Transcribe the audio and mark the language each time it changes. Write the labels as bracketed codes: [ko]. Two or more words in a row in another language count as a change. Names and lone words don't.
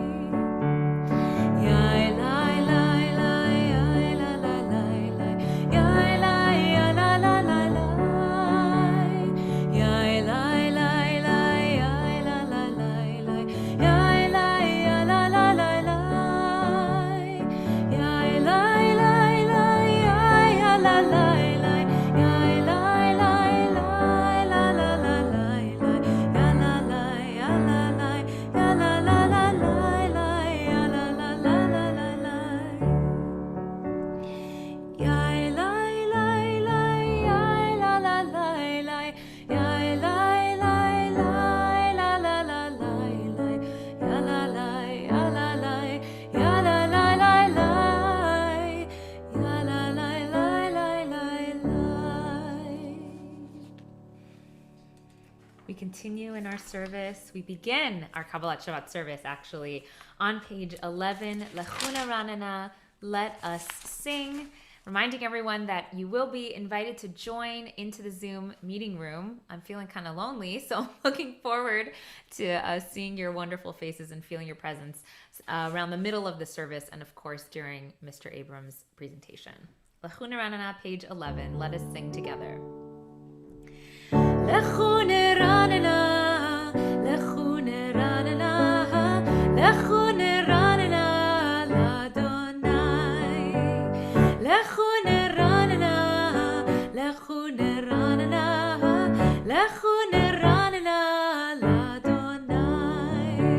[en] yai lai lai lai ai lai lai lai lai yai lai ai lai lai lai lai yai lai lai lai ai lai lai lai lai yai lai ai lai lai lai lai yai lai lai lai ai ai lai lai lai yai lai lai lai la la la lai lai ya la lai ya la lai ya la la la lai lai ya la la la la la lai yai lai lai lai yai la la lai lai yai lai lai lai la la la lai lai ya la lai ya la lai ya la lai lai lai ya la lai lai lai lai lai. We continue in our service. We begin our Kabbalat Shabbat service actually on page 11, Lechuna Ranana, let us sing. Reminding everyone that you will be invited to join into the Zoom meeting room. I'm feeling kind of lonely, so I'm looking forward to seeing your wonderful faces and feeling your presence around the middle of the service and, of course, during Mr. Abrams' presentation. Lechuna Ranana, page 11. Let us sing together. [he] לכו נרננה, לכו נרננה, לכו נרננה, לאדוני. לכו נרננה, לכו נרננה, לכו נרננה, לאדוני.